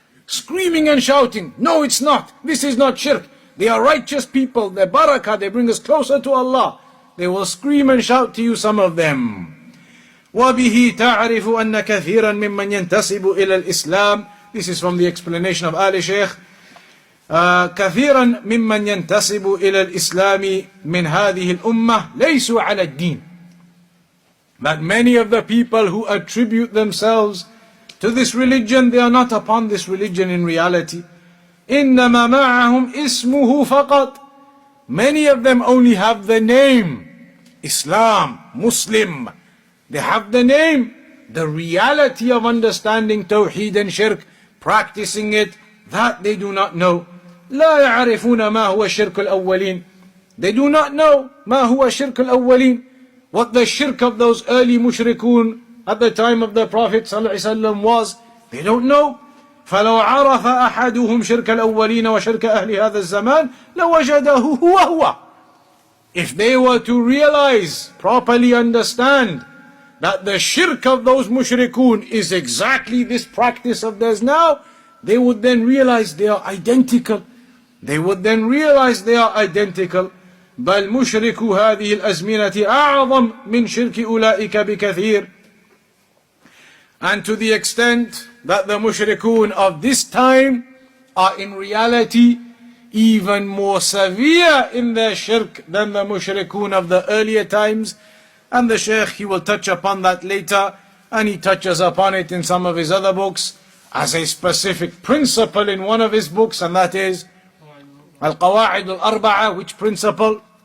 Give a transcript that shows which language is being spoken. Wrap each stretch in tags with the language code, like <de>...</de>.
<en>Screaming and shouting, no it's not, this is not shirk. They are righteous people, they're barakah, they bring us closer to Allah. They will scream and shout to you, some of them.</en> <ar>وَبِهِ تَعْرِفُ أَنَّ كَثِيرًا مِمَّنْ يَنْتَسِبُ إِلَى الْإِسْلَامِ.</ar> <en>This is from the explanation of Ali Shaykh.</en> <ar>كثيرا ممن ينتسب إلى الإسلام من هذه الأمة ليسوا على الدين.</ar> <en>That many of the people who attribute themselves to this religion, they are not upon this religion in reality.</en> <ar>إنما معهم اسمه فقط.</ar> <en>Many of them only have the name Islam, Muslim. They have the name. The reality of understanding tawheed and shirk, practicing it, that they do not know.</en> <ar>لا يعرفون ما هو الشرك الأولين.</ar> <en>They do not know</en> <ar>ما هو الشرك الأولين,</ar> <en>what the shirk of those early mushrikun at the time of the Prophet ﷺ was. They don't know.</en> <ar>فلو عرف أحدهم شرك الأولين وشرك أهل هذا الزمان لوجده هو.</ar> <en>If they were to realize, properly understand, that the shirk of those mushrikun is exactly this practice of theirs now, they would then realize they are identical. They would then realize they are identical.</en> <ar>بل مشرك هذه الأزمنة أعظم من شرك أولئك بكثير.</ar> <en>And to the extent that the mushrikun of this time are in reality even more severe in their shirk than the mushrikun of the earlier times. And the Shaykh, he will touch upon that later, and he touches upon it in some of his other books as a specific principle in one of his books, and that is Al-Qawa'id Al-Arba'a. Which principle?</en>